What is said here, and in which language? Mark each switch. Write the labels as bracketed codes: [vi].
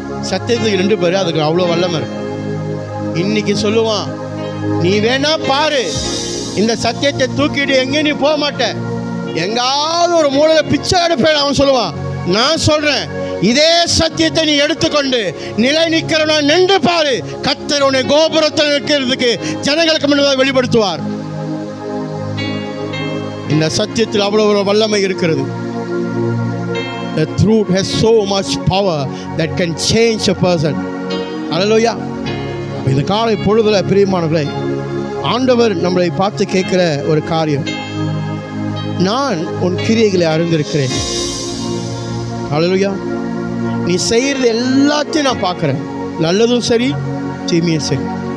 [ta] சத்தியத்துக்கு 2 பேர், அதுக்கு அவ்வளோ வல்லமை இருக்கு. இன்னைக்கு சொல்லுவான், நீ வேணா பாரு, இந்த சத்தியத்தை தூக்கிட்டு எங்கேயும் நீ போக மாட்ட, எங்காவது ஒரு மூலையில பிச்சை எடுப்பேன் அவன் சொல்லுவான். நான் சொல்றேன், இதே சத்தியத்தை நீ எடுத்துக்கொண்டு நிலை நிற்கிறவனா நின்று பாரு, கர்த்தர் உன்னை கோபுரத்தில் நிற்கிறதுக்கு ஜனங்களுக்கு முன்னதாக வெளிப்படுத்துவார். இந்த சத்தியத்தில் அவ்வளவு ஒரு வல்லமை இருக்கிறது. [en] The truth has so much power that can change a person. Hallelujah. [ta] இந்த காலை பொழுதுல பிரியமானவர்களே, ஆண்டவர் நம்மளை பார்த்து கேட்கிற ஒரு காரியம், நான் உன் கிரியைகளை அறிந்திருக்கிறேன். Hallelujah. நீ செய்யறது எல்லாத்தையும் நான் பார்க்கிறேன், நல்லதும் சரி தீமையும் சரி.